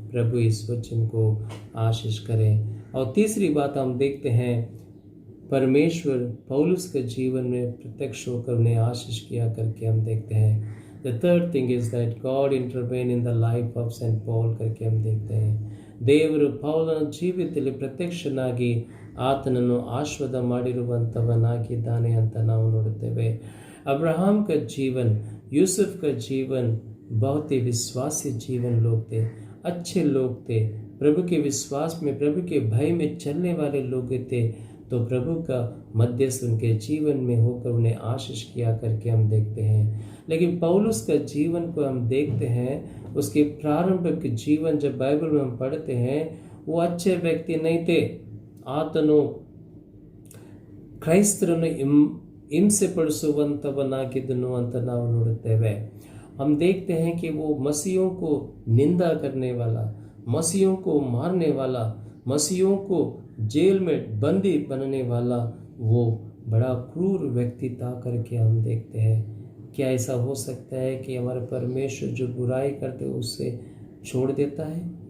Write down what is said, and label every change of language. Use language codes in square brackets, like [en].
[hi] प्रभु इस वचन को आशीष करें। और तीसरी बात हम देखते हैं, परमेश्वर पौलुस के जीवन में प्रत्यक्ष होकर उन्हें आशीष किया करके हम देखते हैं। [en] the third thing is that God intervene in the life of Saint Paul [hi] करके हम देखते हैं। [kn] ದೇವರು ಪೌಲನ ಜೀವಿತದಲ್ಲಿ ಪ್ರತ್ಯಕ್ಷನಾಗಿ ಆತನನ್ನು ಆಶೀರ್ವಾದ ಮಾಡಿರುವಂಥವನಾಗಿದ್ದಾನೆ ಅಂತ ನಾವು ನೋಡುತ್ತೇವೆ। [hi] अब्राहम का जीवन, यूसुफ का जीवन बहुत ही विश्वासी जीवन लोग थे, अच्छे लोग थे, प्रभु के विश्वास में, प्रभु के भय में चलने वाले लोग थे। तो प्रभु का मध्यस्थ उनके जीवन में होकर उन्हें आशीष किया करके हम देखते हैं। लेकिन पौलुस का जीवन को हम देखते हैं, उसके प्रारंभिक जीवन जब बाइबल में हम पढ़ते हैं, वो अच्छे व्यक्ति नहीं थे। ಆತನು ಕ್ರೈಸ್ತರನ್ನು ಹಿಂಸೆ ಪಡಿಸುವಂಥವನಾಗಿದ್ದನು ಅಂತ ನಾವು ನೋಡುತ್ತೇವೆ। हम देखते हैं कि वो मसीहों को निंदा करने वाला, मसीहों को मारने वाला, मसीहों को जेल में बंदी बनने वाला वो बड़ा क्रूर व्यक्ति था करके हम देखते हैं। क्या ऐसा हो सकता है कि हमारे परमेश्वर जो बुराई करते उससे छोड़ देता है?